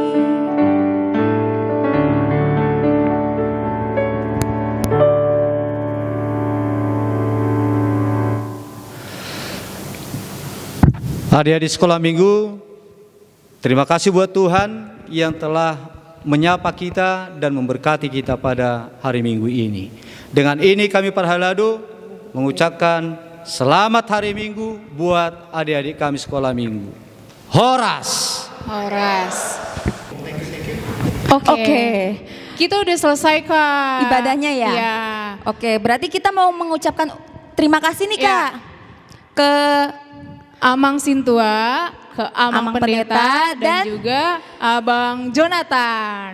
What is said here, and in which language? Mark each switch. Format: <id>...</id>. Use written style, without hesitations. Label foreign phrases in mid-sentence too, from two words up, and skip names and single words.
<id>Adik-adik sekolah minggu, terima kasih buat Tuhan yang telah menyapa kita dan memberkati kita pada hari Minggu ini. Dengan ini kami Parhalado mengucapkan selamat hari Minggu buat adik-adik kami sekolah minggu. Horas! Horas. Oke. Kita udah selesai Kak. Ibadahnya ya? Iya. Oke, berarti kita mau mengucapkan terima kasih nih Iya. Kak ke Amang Sintua, ke Amang, Amang Pendeta, Pendeta, dan dan juga Abang Jonathan.</id>